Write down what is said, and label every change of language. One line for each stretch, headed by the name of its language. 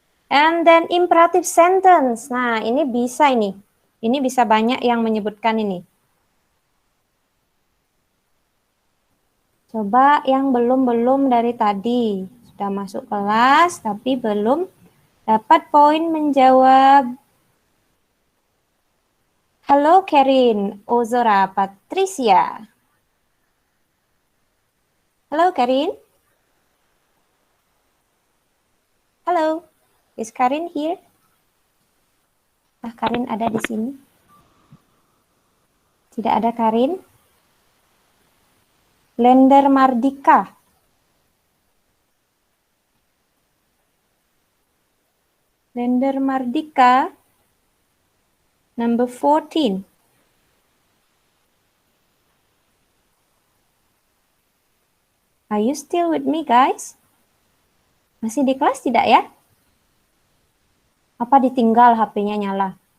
English: And then imperative sentence.
Indonesian: Nah, ini bisa ini. Ini bisa banyak yang menyebutkan ini. Coba yang belum dari tadi. Sudah masuk kelas, tapi belum dapat poin menjawab. Halo Karin, Ozora Patricia. Halo Karin. Halo, is Karin here? Ah, Karin ada di sini. Tidak ada Karin. Lender Mardika. Lender Mardika. Number 14.
English: Are you still with me, guys?
Indonesian: Masih di kelas tidak ya? Apa ditinggal HP-nya nyala?